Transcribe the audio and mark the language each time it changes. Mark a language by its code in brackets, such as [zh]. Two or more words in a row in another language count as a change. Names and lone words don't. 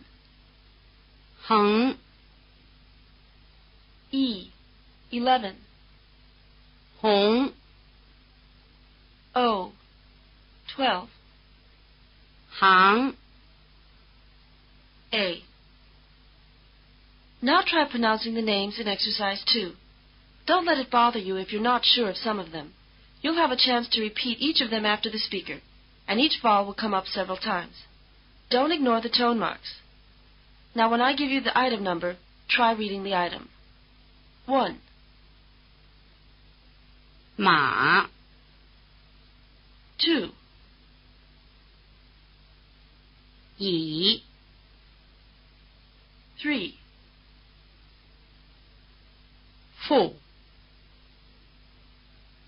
[en] heng, E. 11. hong, O. 12. hang. A. Now try pronouncing the names in exercise 2. Don't let it bother you if you're not sure of some of them. You'll have a chance to repeat each of them after the speaker, and each vowel will come up several times. Don't ignore the tone marks. Now when I give you the item number, try reading the item. 1. Ma, 2. yi, 3. fu,